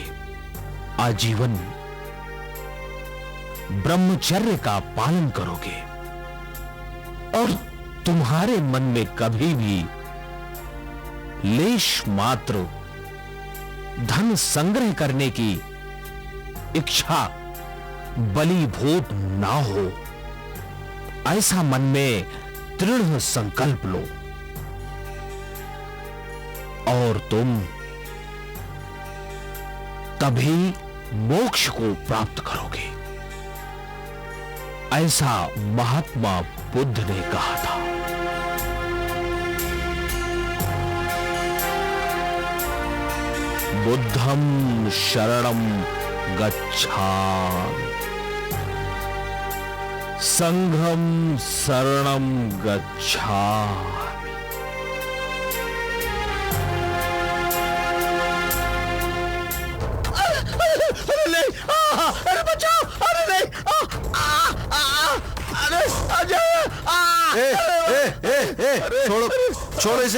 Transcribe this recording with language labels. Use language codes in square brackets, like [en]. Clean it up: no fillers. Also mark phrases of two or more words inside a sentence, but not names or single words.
[hi] आजीवन ब्रह्मचर्य का पालन करोगे, और तुम्हारे मन में कभी भी लेश मात्र धन संग्रह करने की इच्छा बलीभूत ना हो, ऐसा मन में दृढ़ संकल्प लो, और तुम तभी मोक्ष को प्राप्त करोगे, ऐसा महात्मा बुद्ध ने कहा था। [pi] बुद्धं शरणं गच्छामि, संघं शरणं गच्छामि। [hi] अरे नहीं, अरे बचाओ, अरे नहीं, अरे आ जाओ, छोड़ो छोड़ो इसे।